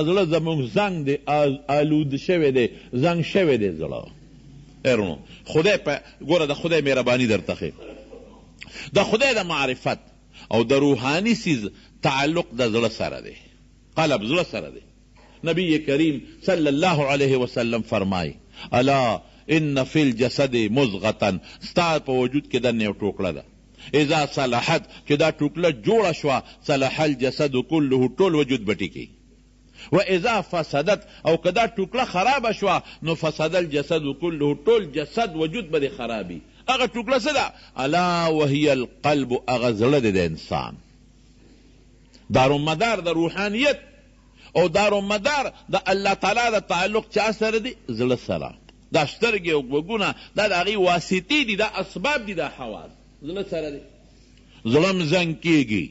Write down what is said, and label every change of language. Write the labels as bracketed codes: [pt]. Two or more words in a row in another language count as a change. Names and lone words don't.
[ps] زړه زموږ زنګ دی، آلود شوی دی، زنګ شوی دی زړه. ایرونو خدای ګوره د خدای مهرباني درته ښیي، د خدای د معرفت او د روحاني سیز تعلق د زړه سره دی، قلب زړه سره دی. [ar] نبی کریم صلی الله علیه وسلم فرمای الا ان فی الجسد مضغة، [ps] ستا په وجود کې دنه یو ټوکړه ده، [ar] اذا صلحت، [ps] چې دا ټوکړه جوړه شوه، [ar] صلح الجسد كله، [ps] ټول وجود بټي کی. [ar] و اذا فسدت، [ps] او که دا ټوکړه خرابه شوه، نو [ar] فسد الجسد كله، [ps] ټول جسد وجود به خرابي. هغه ټوکړه څه ده؟ [ar] الا وهي القلب، [ps] هغه زړه دی د انسان. دارومدار د روحانیت او دارومدار د الله تعالی د تعلق چا سره دی؟ زړه سره. دا سترګې او غوږونه دا د هغې واسطې دي، دا اسباب دي، دا حواس زړه سره دی. زړه م زنګ کېږي.